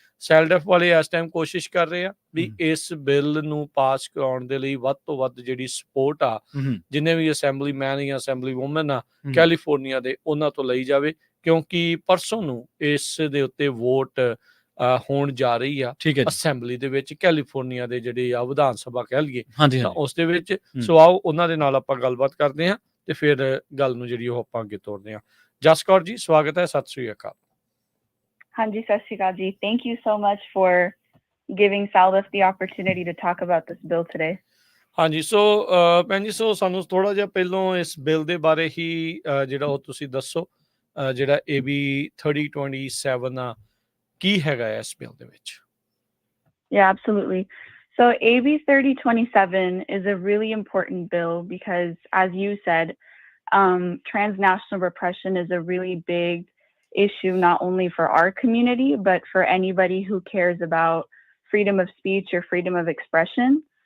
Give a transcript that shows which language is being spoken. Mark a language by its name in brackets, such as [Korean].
[Punjabi] SELDF ਵਾਲੇ ਇਸ time ਕੋਸ਼ਿਸ਼ ਕਰ ਰਹੇ ਆ ਵੀ ਇਸ ਬਿੱਲ ਨੂੰ ਪਾਸ ਕਰਾਉਣ ਦੇ ਲਈ ਵੱਧ ਤੋਂ ਵੱਧ ਜਿਹੜੀ ਸਪੋਰਟ ਆ, ਜਿੰਨੇ ਵੀ ਅਸੈਂਬਲੀ ਮੈਨ ਜਾਂ ਅਸੈਂਬਲੀ ਵੂਮਨ ਆ ਕੈਲੀਫੋਰਨੀਆ ਦੇ, ਉਹਨਾਂ ਤੋਂ ਲਈ ਜਾਵੇ, ਕਿਉਂਕਿ ਪਰਸੋਂ ਨੂੰ ਇਸ ਦੇ ਉੱਤੇ ਵੋਟ ਹੋਣ ਜਾ ਰਹੀ ਆ ਅਸੈਂਬਲੀ ਦੇ ਵਿੱਚ, ਕੈਲੀਫੋਰਨੀਆ ਦੇ ਜਿਹੜੇ ਆ ਵਿਧਾਨ ਸਭਾ ਕਹਿ ਲਈਏ, ਤਾਂ ਉਸ ਦੇ ਵਿੱਚ। ਸੋ ਆਓ ਉਹਨਾਂ ਦੇ ਨਾਲ ਆਪਾਂ ਗੱਲਬਾਤ ਕਰਦੇ ਹਾਂ ਤੇ ਫਿਰ ਗੱਲ ਨੂੰ ਜਿਹੜੀ ਉਹ ਆਪਾਂ ਅੱਗੇ ਤੋਰਦੇ ਹਾਂ। ਜਸ ਕੌਰ ਜੀ, ਸਵਾਗਤ ਹੈ, ਸਤਿ ਸ੍ਰੀ ਅਕਾਲ। ਹਾਂਜੀ, ਸਤਿ ਸ੍ਰੀ ਅਕਾਲ ਜੀ। [English] Thank you so much for giving SELDF the opportunity to talk about this bill today. [Punjabi] ਹਾਂਜੀ, ਸੋ ਭੈਣ ਜੀ, ਸੋ ਸਾਨੂੰ ਥੋੜਾ ਜਿਹਾ ਪਹਿਲੋਂ ਇਸ ਬਿੱਲ ਦੇ ਬਾਰੇ ਹੀ ਜਿਹੜਾ ਉਹ ਤੁਸੀਂ ਦੱਸੋ, ਜਿਹੜਾ AB 3027 ਆ, ਕੀ ਹੈਗਾ ਇਸ ਬਿੱਲ ਦੇ ਵਿੱਚ? [English] Yeah, absolutely. So AB 3027 is a really important bill because, as you said, transnational repression is a really big issue, not only for our community, but for anybody who cares about freedom of speech or freedom of expression.